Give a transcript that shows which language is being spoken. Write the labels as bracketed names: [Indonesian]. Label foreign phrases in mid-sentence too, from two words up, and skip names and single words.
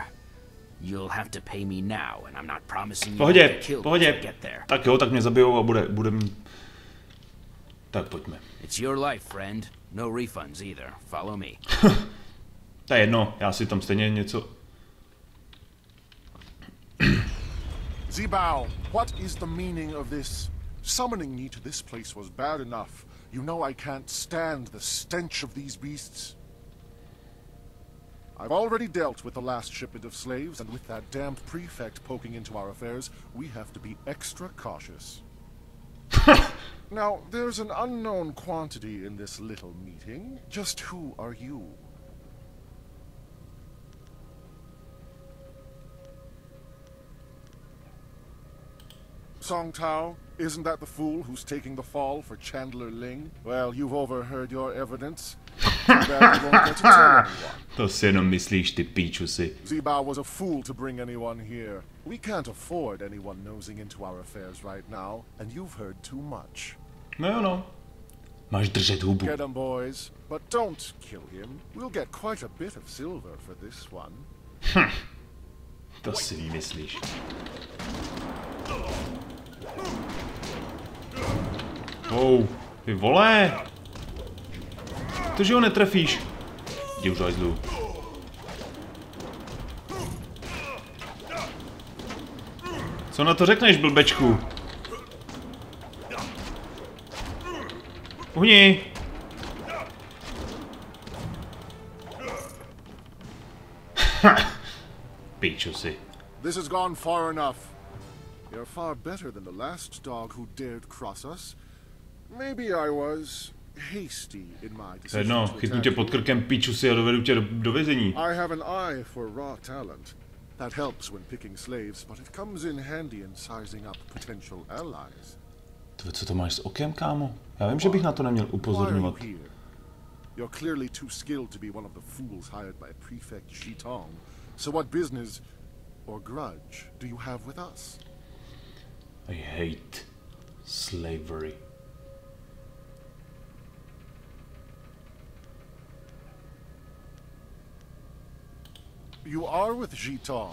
[English] You'll have to pay me now, and I'm not promising you to kill you to get there. [Czech] Tak jo, tak mě zabijou a budem... Tak pojďme. [English] It's your life, friend. No refunds either. Follow me. [Czech] To je jedno, já si tam stejně něco... [English] Zibao, what is the meaning of this? Summoning me to this place was bad enough. You know I can't stand the stench of these beasts. I've already dealt with the last shipment of slaves, and with that damned prefect poking into our affairs, we have to be extra cautious. Now, there's an unknown quantity in this little meeting. Just who are you? Song Tao, isn't that the fool who's taking the fall for Chandler Ling? Well, you've overheard your evidence. [Czech] To si jenom myslíš, ty píčusi. [English] Zibao was a fool to bring anyone here. We can't afford anyone nosing into our affairs right now, and you've heard too much. [Czech] No jo, no. Máš držet hubu. [English] Get him, boys, but don't kill him. We'll get quite a bit of silver for this one. [Czech] To si myslíš. Ty vole! To, že ho netrefíš. Jdi už hajzlu. Co na to řekneš, blbečku? Uhni! Píčusi. [English] This has gone far enough. You're far better than the last dog who dared cross us. Maybe I was hasty in my decision [Czech] No, to chytnu tě pod krkem, píčusi, a dovedu tě do vězení. [English] I have an eye for raw talent. That helps when picking slaves, but it comes in handy in sizing up potential allies. [Czech] Co to máš s okem, kámo? Já vím, že bych na to neměl upozorňovat. [English] You're clearly too skilled to be one of the fools hired by Prefect Shitong. So what business or grudge do you have with us? I hate slavery. You are with Shitong.